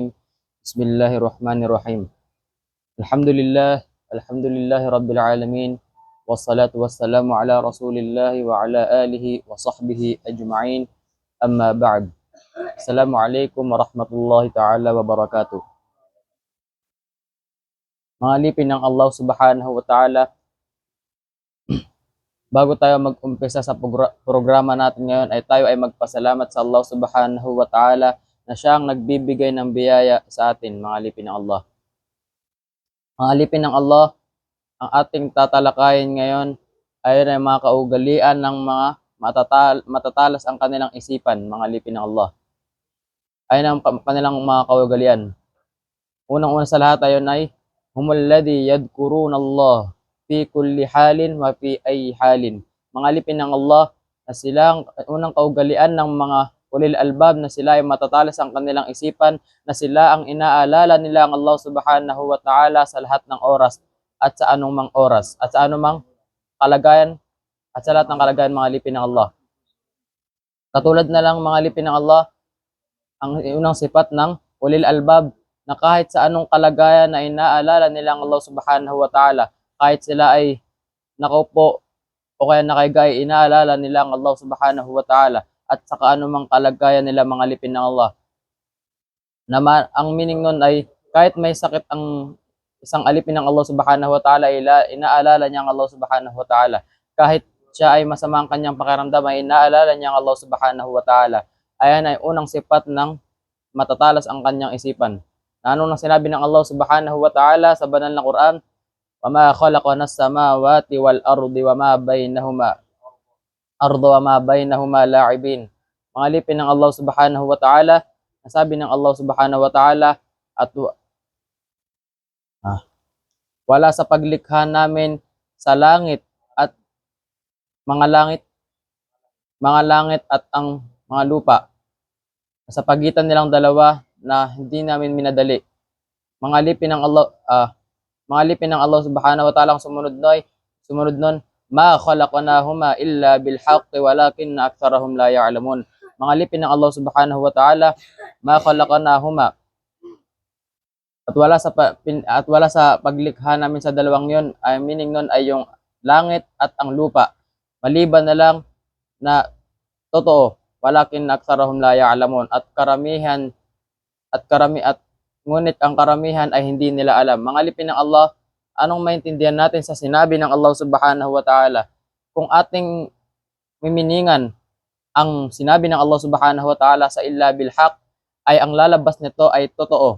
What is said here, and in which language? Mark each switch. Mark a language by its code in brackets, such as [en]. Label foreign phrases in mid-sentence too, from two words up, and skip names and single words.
[ar] بسم الله الرحمن الرحيم. الحمد لله الحمد لله رب العالمين، والصلاة والسلام على رسول الله وعلى آله وصحبه أجمعين. أما بعد. السلام عليكم ورحمة الله تعالى وبركاته. [tl] Mga alipin ng Allah [ar] سبحانه وتعالى, [tl] bago tayo mag-umpisa sa programa natin ngayon ay tayo ay magpasalamat sa Allah [ar] سبحانه وتعالى [tl] na siyang nagbibigay ng biyaya sa atin, mga alipin ng Allah. Mga alipin ng Allah, ang ating tatalakayin ngayon ay mga kaugalian ng mga matatalas ang kanilang isipan, mga alipin ng Allah. Ay ang kanilang mga kaugalian. Unang-una sa lahat ay [ar] هم الذين يذكرون الله في كل حال وفي أي حال. [tl] Mga alipin ng Allah na silang unang kaugalian ng mga [ar] أولي الألباب [tl] na sila ay matatalas ang kanilang isipan, na sila ang inaalala nila ang Allah [ar] سبحانه وتعالى [tl] sa lahat ng oras at sa anumang oras at sa anumang kalagayan at sa lahat ng kalagayan, mga alipin ng Allah. Katulad na lang, mga alipin ng Allah, ang unang sifat ng [ar] أولي الألباب [tl] na kahit sa anong kalagayan na inaalala nila ang Allah [ar] سبحانه وتعالى, [tl] kahit sila ay nakaupo o kaya nakaiga, inaalala nila ang Allah [ar] سبحانه وتعالى [tl] at saka anumang kalagayan nila, mga alipin ng Allah. Ang meaning nun ay kahit may sakit ang isang alipin ng Allah [ar] سبحانه وتعالى, [tl] inaalala niya ang Allah [ar] سبحانه وتعالى. [tl] Kahit siya ay masama ang kanyang pakiramdam, ay inaalala niya ang Allah [ar] سبحانه وتعالى. [tl] Ayan ay unang sifat ng matatalas ang kanyang isipan. Na ano nang sinabi ng Allah [ar] سبحانه وتعالى [tl] sa banal na Quran? [ar] وَمَا خَلَقْنَا السَّمَاوَاتِ وَالْأَرْضِ وَمَا بَيْنَهُمَا لَاعِبِينَ. [tl] Mga alipin ng Allah [ar] سبحانه وتعالى, [tl] nasabi ng Allah [ar] سبحانه وتعالى, [tl] at wala sa paglikha namin sa langit at mga langit at ang mga lupa, sa pagitan nilang dalawa na hindi namin minadali. Mga alipin ng Allah, mga alipin ng Allah [ar] سبحانه وتعالى, [tl] ang sumunod nun, [ar] ما خلقناهما إلا بالحق ولكن أكثرهم لا يعلمون. [tl] Mga alipin ng Allah [ar] سبحانه وتعالى, ما خلقناهما, [tl] at wala sa paglikha namin sa dalawang yon, ay meaning nun ay yung langit at ang lupa, maliban na lang na totoo, [ar] ولكن أكثرهم لا يعلمون, [tl] ngunit ang karamihan ay hindi nila alam. Mga alipin ng Allah, anong maintindihan natin sa sinabi ng Allah [ar] سبحانه وتعالى? [tl] Kung ating miminingan ang sinabi ng Allah [ar] سبحانه وتعالى [tl] sa [ar] إلا بالحق, [tl] ay ang lalabas nito ay totoo.